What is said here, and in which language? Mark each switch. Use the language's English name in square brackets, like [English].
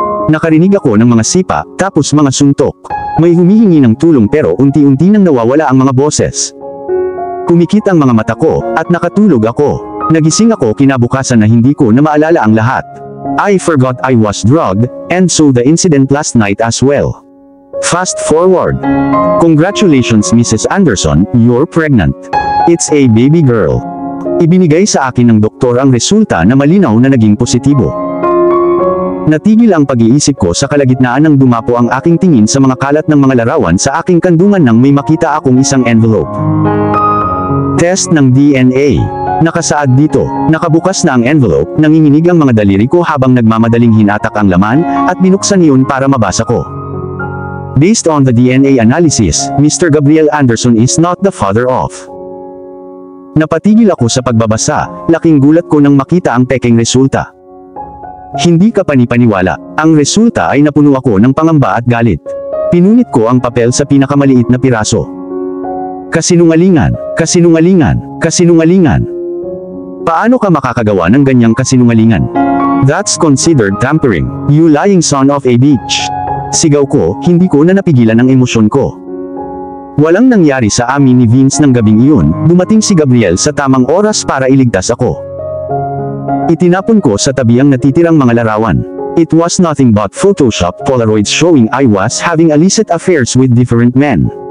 [Filipino] Nakarinig ako ng mga sipa, tapos mga suntok. May humihingi ng tulong pero unti-unti nang nawawala ang mga boses. Kumikit ang mga mata ko, at nakatulog ako. Nagising ako kinabukasan na hindi ko na maalala ang lahat. [English] I forgot I was drugged, and so the incident last night as well. Fast forward. Congratulations Mrs. Anderson, you're pregnant. It's a baby girl. [Filipino] Ibinigay sa akin ng doktor ang resulta na malinaw na naging positibo. Natigil ang pag-iisip ko sa kalagitnaan ng dumapo ang aking tingin sa mga kalat ng mga larawan sa aking kandungan nang may makita akong isang envelope. Test ng DNA. Nakasaad dito, nakabukas na ang envelope, nanginginig ang mga daliri ko habang nagmamadaling hinatak ang laman, at binuksan iyon para mabasa ko. [English] Based on the DNA analysis, Mr. Gabriel Anderson is not the father of. [Filipino] Napatigil ako sa pagbabasa, laking gulat ko nang makita ang pekeng resulta. Hindi ka panipaniwala, ang resulta ay napuno ako ng pangamba at galit. Pinunit ko ang papel sa pinakamaliit na piraso. Kasinungalingan, kasinungalingan, kasinungalingan. Paano ka makakagawa ng ganyang kasinungalingan? [English] That's considered tampering, you lying son of a bitch. [Filipino] Sigaw ko, hindi ko na napigilan ang emosyon ko. Walang nangyari sa amin ni Vince ng gabing iyon, dumating si Gabriel sa tamang oras para iligtas ako. Itinapon ko sa tabi ang natitirang mga larawan. [English] It was nothing but Photoshop Polaroids showing I was having illicit affairs with different men.